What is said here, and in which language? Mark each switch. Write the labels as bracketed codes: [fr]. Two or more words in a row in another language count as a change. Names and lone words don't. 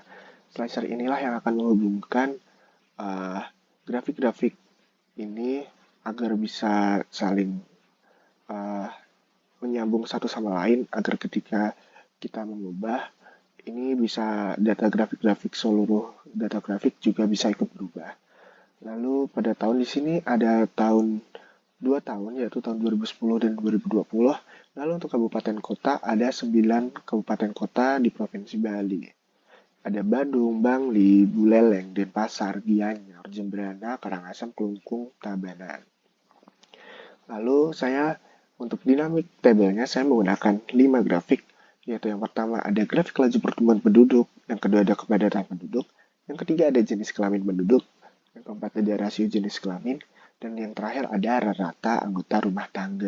[id] Slicer inilah yang akan menghubungkan grafik-grafik ini agar bisa saling menyambung satu sama lain agar ketika kita mengubah ini bisa data grafik-grafik seluruh data grafik juga bisa ikut berubah. Lalu pada tahun di sini ada dua tahun yaitu tahun 2010 dan 2020. Lalu untuk kabupaten kota ada 9 kabupaten kota di Provinsi Bali. Ada Bandung, Bangli, Buleleng, Denpasar, Gianyar, Jembrana, Karangasem, Kelungkung, Tabanan. Lalu untuk [en] dynamic table- [id] nya saya menggunakan 5 grafik, yaitu yang pertama ada grafik laju pertumbuhan penduduk, yang kedua ada kepadatan penduduk, yang ketiga ada jenis kelamin penduduk, yang keempat ada rasio jenis kelamin, dan yang terakhir ada rata anggota rumah tangga.